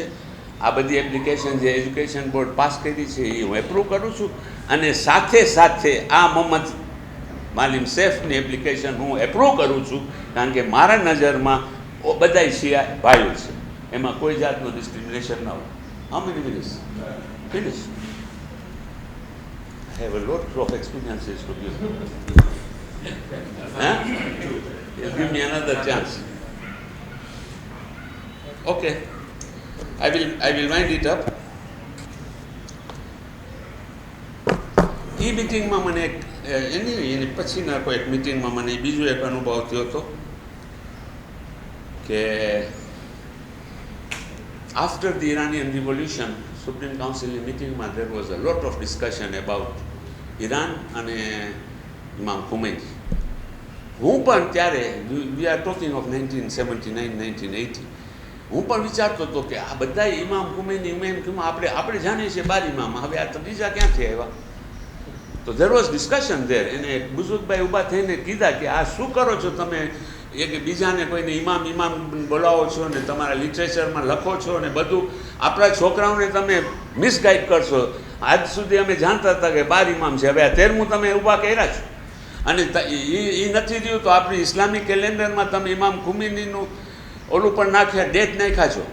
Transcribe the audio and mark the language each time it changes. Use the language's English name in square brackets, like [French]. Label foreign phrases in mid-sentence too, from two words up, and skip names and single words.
[Gujarati] આ બધી એપ્લિકેશન જે [English] education board [Gujarati] પાસ કરી છે એ હું એપ્રૂવ કરું છું, અને સાથે સાથે આ મોહમ્મદ માલિમ સૈફની એપ્લિકેશન હું એપ્રૂવ કરું છું, કારણ કે મારા નજરમાં બધાય શિયા ભાઈઓ છે, એમાં કોઈ જાતનું ડિસ્ક્રિમિનેશન ન હોય. [English] How many minutes? Finish. I have a lot of experiences to give. Huh? You'll give me another chance. Okay. I will wind it up. [Gujarati] એ મિટિંગમાં મને એની પછીના કોઈ એક મિટિંગમાં મને બીજો એક અનુભવ થયો હતો કે [English] after the Iranian revolution, Supreme Council meeting [Gujarati] માં [English] there was a lot of discussion about Iran [Gujarati] અને ઇમામ ખુમૈની. હું પણ ત્યારે [English] we are talking of 1979, 1980, [Gujarati] હું પણ વિચારતો હતો કે આ બધા ઇમામ ખુમૈની આપણે જાણીએ છીએ 12 ઇમામ, હવે આ ત્રીજા ક્યાંથી આવ્યા? [English] તો there was discussion there. [Gujarati] એને એક બુઝુર્ગભાઈ ઊભા થઈને કીધા કે આ શું કરો છો તમે, એક બીજાને કોઈને ઇમામ બોલાવો છો ને તમારા લિટરેચરમાં લખો છો ને બધું, આપણા છોકરાઓને તમે મિસગાઈડ કરશો. આજ સુધી અમે જાણતા હતા કે 12 ઇમામ છે, હવે આ 13મું તમે ઊભા કર્યા છો, અને એ નથી રહ્યું તો આપણી ઇસ્લામિક કેલેન્ડરમાં તમે ઇમામ ખુમૈનીનું ઓલું પણ નાખ્યા, ડેટ નાખ્યા છો.